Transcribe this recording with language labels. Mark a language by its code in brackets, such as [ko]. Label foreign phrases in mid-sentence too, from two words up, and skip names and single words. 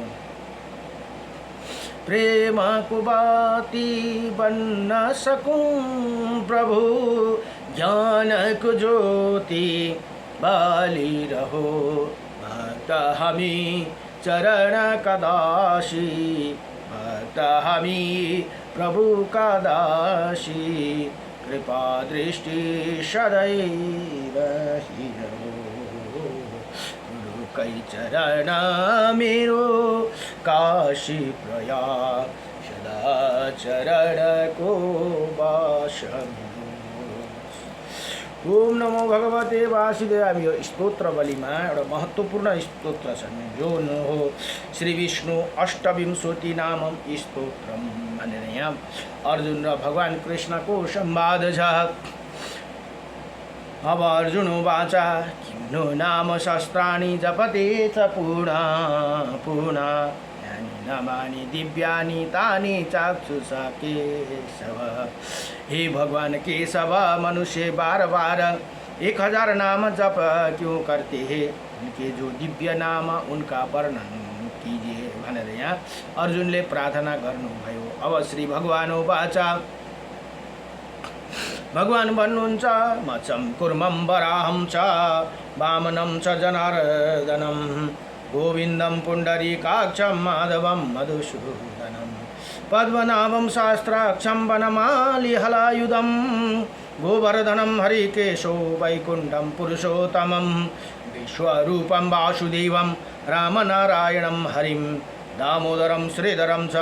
[ne] प्रेमको बाती बन्न सकूं प्रभु ज्ञानको ज्योति बालिरहो भक्त हामी चरण कदासी भक्त हामी प्रभु का दासी कृपा दृष्टि सदैव रहिरहो गुरुकै चरण मेरो काशी प्रयाग सदा चरणको वास मेरो। [sa] ओम नमो भगवते वासुदेवाय। [ne] यो स्तोत्र बलिमा एउटा महत्त्वपूर्ण स्तोत्र छ जो हो श्री विष्णु अष्टविंशति नामम स्तोत्रम भनेर यहाँ अर्जुन र भगवान कृष्णको संवाद छ। [sa] अब अर्जुन वाचा किम्नो नाम शस्त्राणि जपते च पुनः पुनः यानि नामानि दिव्यानि तानि चाक्षुषा केशव। [hi] हे भगवान केशव मनुष्य बार बार 1000 नाम जप क्यों करते हैं, उनके जो दिव्य नाम उनका वर्णन कीजिए [ne] भनेर यहाँ अर्जुनले प्रार्थना गर्नुभयो। [sa] अब श्री भगवान वाचा [ne] भगवान भन्नुहुन्छ [sa] मचम कुर्मं वराहं च वामनं च जनार्दनं गोविन्दं पुण्डरीकाक्षं माधवं मधुसूदनं पद्मनाभं शास्त्राक्षं वनमालिहलायुधं गोवर्धनं हरिकेशो वैकुण्ठं पुरुषोत्तमं विश्वरूपं वासुदेवं रामनारायणं हरिं दामोदरं श्रीधरं च